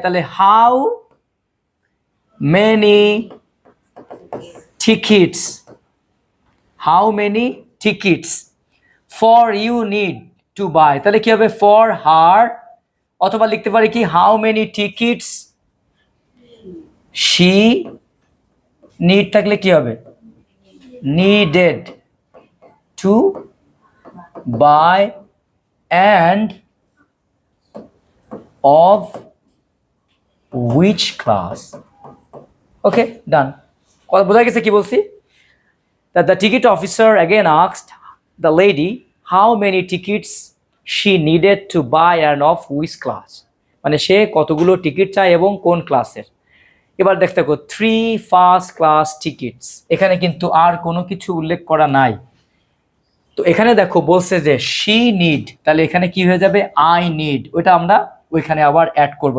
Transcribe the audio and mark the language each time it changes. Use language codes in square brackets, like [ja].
[en] তাহলে how many tickets, how many tickets for you need to buy? [bn] তাহলে কি হবে? [en] for her। [bn] অথবা লিখতে পারি কি [en] how many tickets she need, [bn] থাকলে কি হবে? [en] needed to buy and of which class? Okay, done. [bn] বোঝা গেছে কি বলছি? [en] That the ticket officer again asked the lady how many tickets she needed to buy and of which class, [bn] মানে সে কতগুলো ticket চায় এবং কোন ক্লাসের। এবার দেখতে থাকো 3 ফার্স্ট ক্লাস টিকিটস, এখানে কিন্তু আর কোনো কিছু উল্লেখ করা নাই। তো এখানে দেখো বলছে যে শি নিড, তাহলে এখানে কি হয়ে যাবে আই নিড, ওইটা আমরা ওইখানে আবার অ্যাড করব।